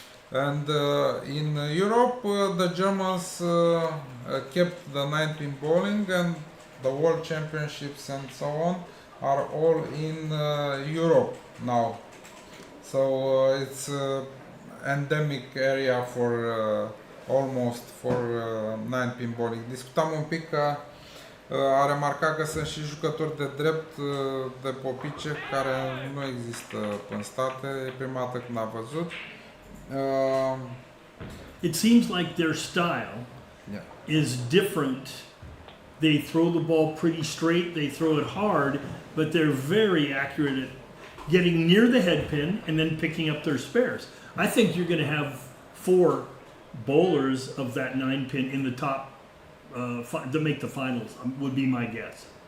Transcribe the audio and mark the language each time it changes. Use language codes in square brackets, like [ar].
[en] And in Europe, the Germans kept the 9-pin bowling, and the world championships and so on are all in Europe now. So it's endemic area for almost for 9-pin bowling. [ro] Discutam un pic că a remarcat că sunt și jucători de drept de popice care nu există în state. E prima dată când a văzut. [en] It seems like their style is different. They throw the ball pretty straight, they throw it hard, but they're very accurate at getting near the head pin and then picking up their spares. I think you're going to have 4 bowlers of that 9-pin in the top to make the finals, would be my guess.